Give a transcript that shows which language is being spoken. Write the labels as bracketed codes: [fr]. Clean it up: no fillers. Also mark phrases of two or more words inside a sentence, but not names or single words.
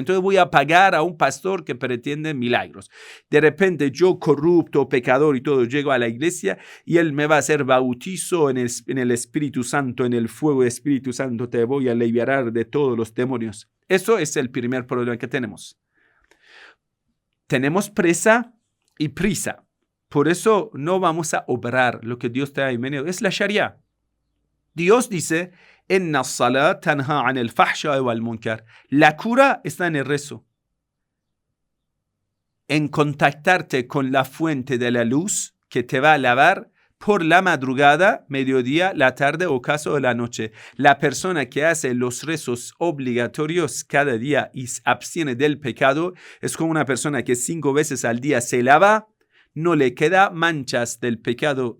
[es] Entonces voy a pagar a un pastor que pretende milagros. De repente yo, corrupto, pecador y todo, llego a la iglesia y él me va a hacer bautizo en el Espíritu Santo, en el fuego del Espíritu Santo. Te voy a liberar de todos los demonios. Eso es el primer problema que tenemos. Tenemos presa y prisa. Por eso no vamos a obrar lo que Dios te ha enviado. Es la Sharia. Dios dice, [ar] إن الصلاة تنهى عن الفحشاء والمنكر. [es] La cura está en el rezo. En contactarte con la fuente de la luz que te va a lavar por la madrugada, mediodía, la tarde o caso de la noche. La persona que hace los rezos obligatorios cada día y se abstiene del pecado es como una persona que 5 veces al día se lava, no le queda manchas del pecado.